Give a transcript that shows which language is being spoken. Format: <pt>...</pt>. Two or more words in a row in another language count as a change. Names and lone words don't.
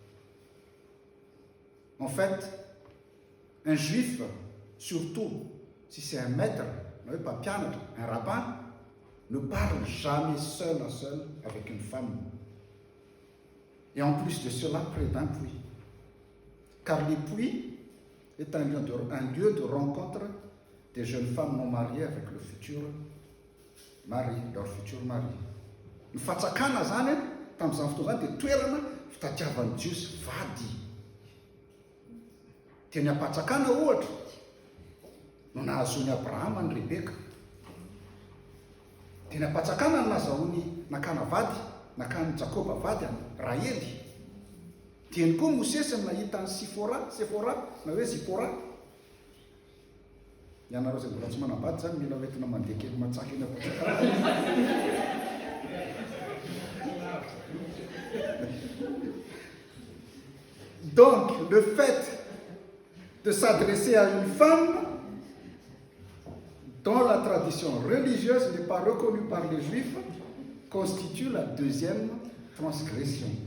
<fr>En fait, un juif, surtout si c'est un maître, un rabbin, ne parle jamais seul à seul avec une femme. Et en plus de cela, près d'un puits. Car les puits est un lieu de rencontre des jeunes femmes non mariées avec le futur mari, leur futur mari.</fr> <mg>Ny fatsakana zany tamin'izany fotoana dia toerana fitadiavan'ny Jiosy vady. Teny Ampatsakana ohatra no nahazony Abrahama ny Rebeka. Teny Ampatsakana no nazahoany nakana vady, nakany Jakoba vady any Rahely. Teny koa Mosesy no nahita ny Sefora na hoe Zipora. Ianareo izay mbola tsy manambady zany mila hoentina mandeha kely matsaky eny Ampatsakana.</mg> <fr>Donc, le fait de s'adresser à une femme dont la tradition religieuse n'est pas reconnue par les Juifs, constitue la deuxième transgression.</fr>